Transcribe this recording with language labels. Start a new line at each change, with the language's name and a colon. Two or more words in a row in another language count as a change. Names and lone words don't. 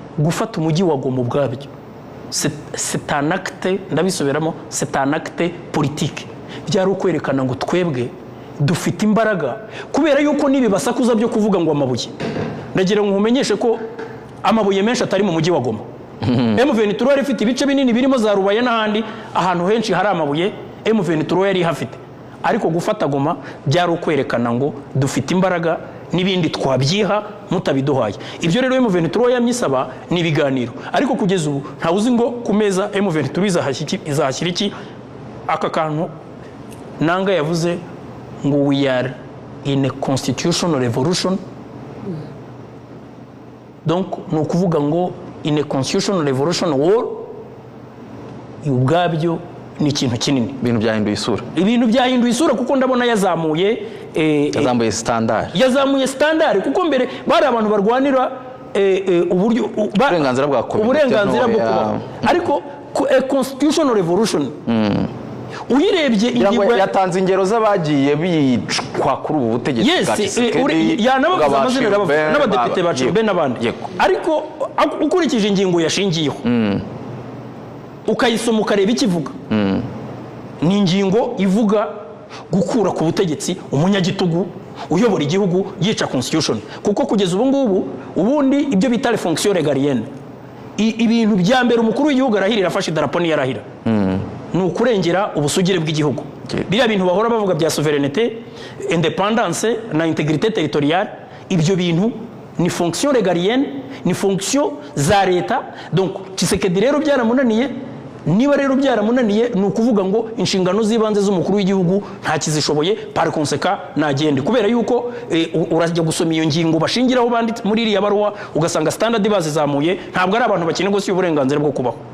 Kinyarwanda: gufata umujyi wa Goma ubwabyo
French: c'est un acte,
Kinyarwanda: ndabisubiramo,
French: c'est un acte politique.
Kinyarwanda: Byari ukwerekana ngo twebwe dufite imbaraga kubera yuko nibi basakuza byo kuvuga ngo amabuye. Ndagira ngo umenyeshe ko amabuye menshi atari mu mujyi wa Goma. M23 yari ifite ibice binini birimo za Rubaye n'ahandi ahantu henshi hari amabuye, M23 yari hafite. Ariko gufata Goma byari ukwerekana ngo dufite imbaraga n'ibindi twabyiha mutabiduhaye. Ibyo rero M23 yamyisaba ni biganiro, ariko kugeza ubu nta uzi ngo ku meza M23 izahashyira iki. Aka kantu nanga yavuze ngo
English: we are in a constitutional revolution.
Kinyarwanda: Donc no kuvuga ngo
English: in a constitutional revolution war
Kinyarwanda: ubwabyo ni ikintu kinini. Ibintu byahinduye isura kuko ndabona yazamuye standard kuko mbere bari abantu barwanira uburyo uburenganzira bwo kubaho, ariko
English: a constitutional revolution
Kinyarwanda: uyirebye ingingo yatanze ingero z'abagiye bicwa kuri ubu butegetsi bwa Tshisekedi yanabavuze amazina n'abadepite bacu be n'abandi, ariko ukurikije ingingo yashingiyeho ukayisoma ukareba ikivuga, ni ingingo ivuga gukura ku butegetsi umunyagitugu uyobora igihugu yica constitution. Kuko kugeza ubu ngubu ubundi ibyo bita
French: les fonctions régaliennes,
Kinyarwanda: ibintu bya mbere umukuru w'igihugu arahirira afashe idarapo ni yarahira, ni ukurengera ubusugire bw'igihugu. Biriya bintu bahora bavuga bya
French: souveraineté, indépendance
Kinyarwanda: na
French: intégrité territoriale,
Kinyarwanda: ibyo bintu ni
French: fonction régalienne,
Kinyarwanda: ni fonction za leta. Donc Tshisekedi rero byaramunaniye, niba rero byaramunaniye ni ukuvuga ngo inshingano z'ibanze z'umukuru w'igihugu nta kizishoboye,
French: par conséquent
Kinyarwanda: nagende, kubera yuko urajya gusoma iyo ngingo bashingiraho banditse muri iriya baruwa ugasanga standard bazizamuye, ntabwo ari abantu bakeneye gose uburenganzira bwo kubaho.